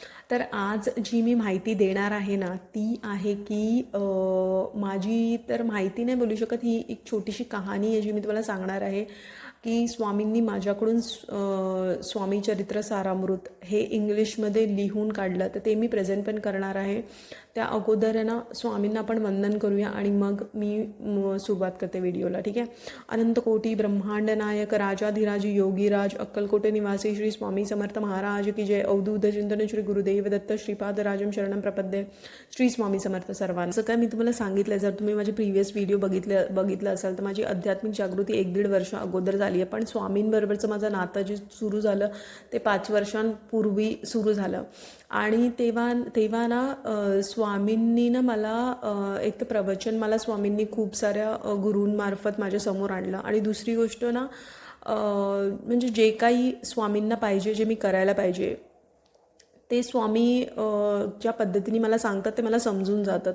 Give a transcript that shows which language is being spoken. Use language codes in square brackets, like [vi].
[mr] तर आज जी मी माहिती देणार आहे ना ती आहे की माझी तर माहिती नाही बोलू शकत, ही एक छोटीशी कहाणी आहे जी मी तुम्हाला सांगणार आहे की स्वामींनी माझ्याकडून स्वामी चरित्र सारामृत हे इंग्लिशमध्ये लिहून काढलं, तर ते मी प्रेझेंट पण करणार आहे. त्या अगोदर आहे ना स्वामींना आपण वंदन करूया आणि मग मी सुरुवात करते व्हिडिओला. ठीक आहे. अनंत कोटी ब्रह्मांड नायक राजाधिराज योगीराज अक्कलकोटे निवासी श्री स्वामी समर्थ महाराज की जय. [sa] अवधूत चिंतन श्री गुरुदेव दत्त श्रीपाद राजम शरणम प्रपद्ये. [mr] श्री स्वामी समर्थ सर्वांना. असं काय मी तुम्हाला सांगितलं, जर तुम्ही माझे प्रिव्हियस व्हिडिओ बघितलं असाल तर माझी आध्यात्मिक जागृती 1-1.5 वर्ष अगोदर झाली आहे, पण स्वामींबरोबरचं माझं नातं जे सुरू झालं ते 5 वर्षांपूर्वी सुरू झालं. आणि तेव्हा ना स्वामींनी ना मला एक तर प्रवचन मला स्वामींनी खूप साऱ्या गुरूंमार्फत माझ्यासमोर आणलं, आणि दुसरी गोष्ट ना म्हणजे जे काही स्वामींना पाहिजे, जे मी करायला पाहिजे ते स्वामी ज्या पद्धतीने मला सांगतात ते मला समजून जातं.